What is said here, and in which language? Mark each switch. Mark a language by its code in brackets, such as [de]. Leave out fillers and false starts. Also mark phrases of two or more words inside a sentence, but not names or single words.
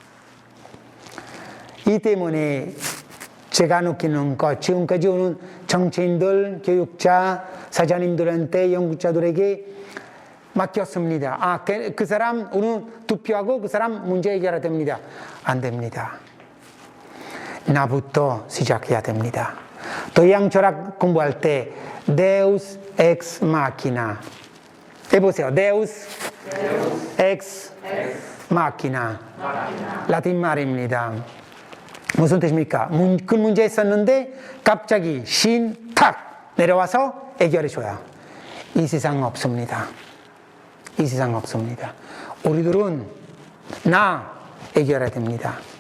[ko] 이 때문에 제가 느끼는 것, 지금까지 오는 정치인들, 교육자, 사장님들한테, 연구자들에게 맡겼습니다. 그 사람 오늘 투표하고 그 사람 문제 해결해야 됩니다. 안 됩니다. 나부터 시작해야 됩니다. 도양 철학 공부할 때 [la] Deus ex machina [ko] 해보세요. [la] Deus ex machina [ko] 라틴 말입니다. 무슨 뜻입니까? 큰 문제 있었는데 갑자기 신 탁 내려와서 해결해줘요. 이 세상 없습니다. 이 세상 없습니다. 우리들은 나 해결해야 됩니다.